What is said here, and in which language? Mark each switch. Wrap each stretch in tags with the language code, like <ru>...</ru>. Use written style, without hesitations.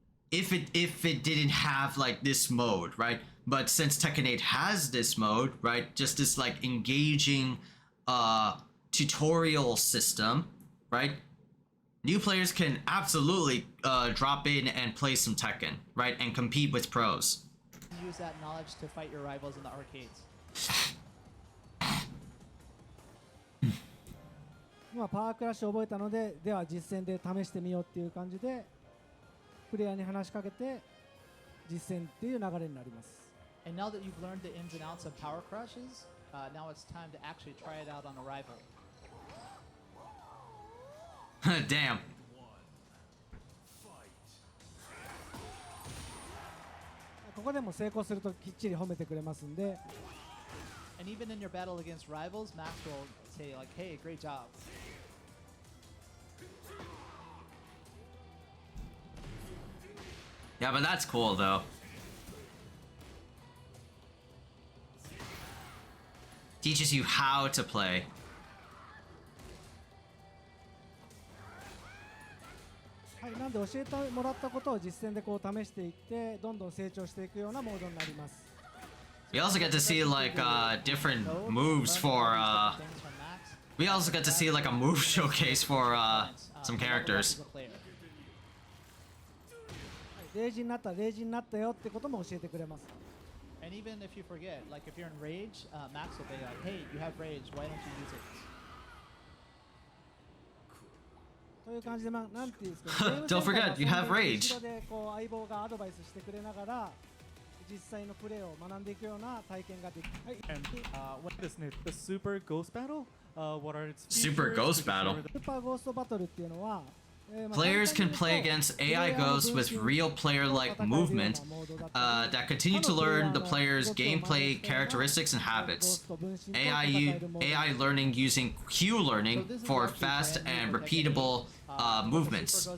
<en>If it didn't have like this mode, right? But since Tekken 8 has this mode, right, just this like engaging tutorial system, right? New players can absolutely drop in and play some Tekken, right, and compete with pros. Use that knowledge to fight your rivals in the arcades.</en> <ja>今パワークラッシュを覚えたので、では実戦で試してみようっていう感じでプレイヤーに話しかけて実戦っていう流れになります。</ja> <en>And now that you've learned the ins and outs of power crushes, now it's time to actually try it out on a rival. Damn.</en> <ja>ここでも成功するときっちり褒めてくれますんで。</ja> <en>And even in your battle against rivals, Max will say like, "Hey, great job." Yeah, but that's cool though. Teaches you how to play.</en> <ja>はい、なんで教えてもらったことを実戦でこう試していってどんどん成長していくようなモードになります。</ja> <en>We also get to see like different moves for we also get to see like a move showcase for some characters.</en> <ja>レイジになったよってことも教えてくれます。</ja> <en>And even if you forget, like if you're in rage, Max will be like, "Hey, you have rage. Why don't you use it?"</en> <ja>という感じで、まあ、なんていうんですか、ね、</ja> <en>Don't forget, you have rage.</en> <ja>後ろでこう相棒がアドバイスしてくれながら実際のプレーを学んでいくような体験ができる。はい。</ja> <en>And what is it? The Super Ghost Battle? What are its Super features? Ghost Battle.</en> <ja>スーパーゴーストバトルっていうのは、</ja> <en>Players can play against AI ghosts with real player-like movement that continue to learn the player's gameplay characteristics and habits. AI learning using Q learning for fast and repeatable movements.</en>